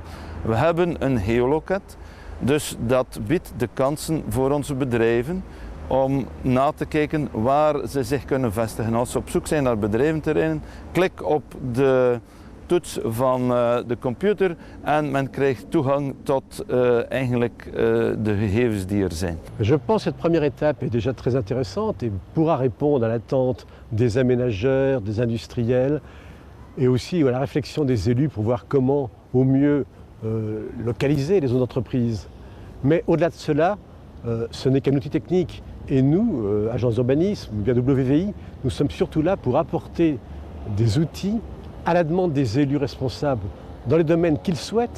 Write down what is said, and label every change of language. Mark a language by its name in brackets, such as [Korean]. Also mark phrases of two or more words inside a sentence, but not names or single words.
[Dutch] We hebben een geoloket, dus dat biedt de kansen voor onze bedrijven om na te kijken waar ze zich kunnen vestigen. Als ze op zoek zijn naar bedrijventerreinen, klik op de toets van de computer en men krijgt toegang tot eigenlijk de gegevens die er zijn. [French] Je pense que cette première étape est déjà très intéressante et pourra répondre à l'attente des aménageurs, des industriels et aussi à la réflexion des élus pour voir comment au mieux localiser les zones d'entreprise. Mais au-delà de cela, ce n'est qu'un outil technique et nous, agence d'urbanisme, bien WVI, nous sommes surtout là pour apporter des outils à la demande des élus responsables dans les domaines qu'ils souhaitent.